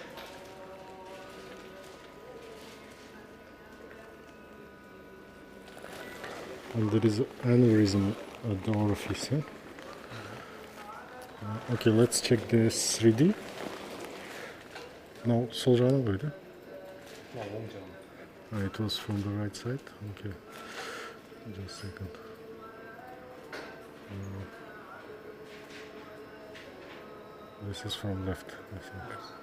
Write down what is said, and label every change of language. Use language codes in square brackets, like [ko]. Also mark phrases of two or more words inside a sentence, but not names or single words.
[en] And there is aneurysm at the orifice. Eh? Okay, let's check the 3D. [kk] No, sol жағына қойды. No, оң жағына. [en] It was from the right side. Okay, just a second. This is from left, I think. Yes.